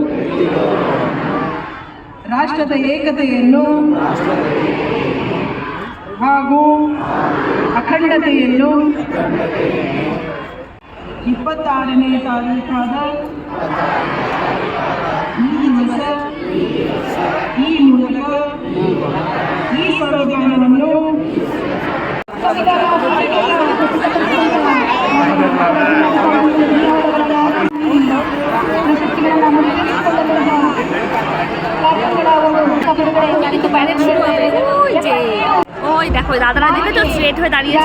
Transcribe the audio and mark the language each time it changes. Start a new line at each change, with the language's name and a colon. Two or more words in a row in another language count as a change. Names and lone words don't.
Kannada: ರಾಷ್ಟ್ರದ ಏಕತೆಯನ್ನು ಹಾಗೂ ಅಖಂಡತೆಯನ್ನು 26ನೇ ತಾರೀಖಾದ ಈ ದಿವಸ ಈ ಮೂಲಕ ಈ ಸಂವಿಧಾನವನ್ನು
Bangla: ওই দেখো দাদারা, দেখে তো স্ট্রেট হয়ে দাঁড়িয়েছে।